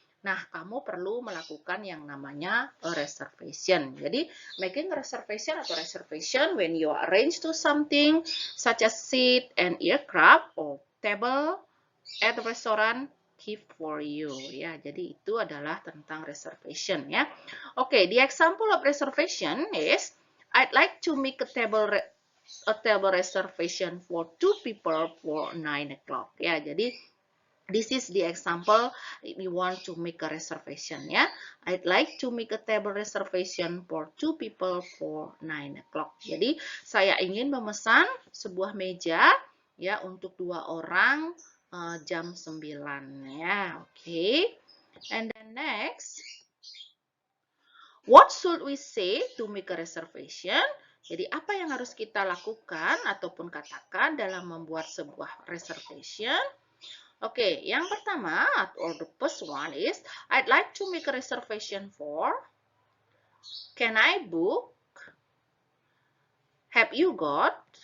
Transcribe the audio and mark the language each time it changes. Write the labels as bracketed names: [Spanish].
[Indonesian] Nah, kamu perlu melakukan yang namanya a reservation. [English] Jadi, making a reservation atau reservation when you arrange to something such as seat and aircraft or table at the restaurant keep for you. [Indonesian] Ya, jadi itu adalah tentang reservation ya. [English] Okay, the example of reservation is I'd like to make a table reservation for 2 people for 9 o'clock. [Indonesian] Ya, jadi [English] this is the example we want to make a reservation ya. I'd like to make a table reservation for 2 people for 9 o'clock. [Indonesian] Jadi saya ingin memesan sebuah meja ya untuk 2 orang jam 9 ya. [English] Okay. And then next, what should we say to make a reservation? [Indonesian] Jadi apa yang harus kita lakukan ataupun katakan dalam membuat sebuah reservation? Oke, yang pertama, [English] or the first one is, I'd like to make a reservation for, can I book? Have you got?